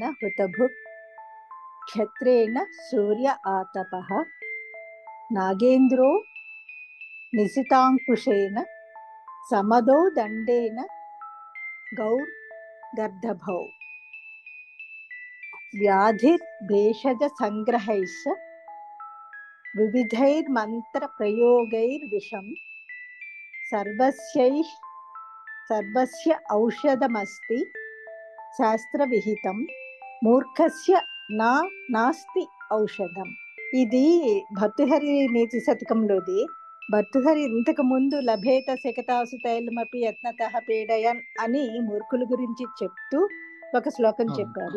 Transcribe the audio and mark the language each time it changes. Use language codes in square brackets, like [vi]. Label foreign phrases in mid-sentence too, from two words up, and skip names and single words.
[sa] हुतभुक् क्षत्रेण सूर्य आतपः नागेन्द्रो निशिताङ्कुशेन समदो दण्डेन गौर्गर्दभौ व्याधिर्भेषजसङ्ग्रहैश्च विविधैर्मन्त्रप्रयोगैर्विषं सर्वस्य औषधमस्ति శాస్త్రవిహితం మూర్ఖస్య నాస్తి ఔషధం. [te] ఇది భర్తృహరి నీతి శతకంలోది. భర్తృహరి ఇంతకు ముందు [sa] లభేత శకటాసు తైలమపి యత్నతః పీడయన్ [te] అని మూర్ఖుల గురించి చెప్తూ ఒక శ్లోకం చెప్పారు.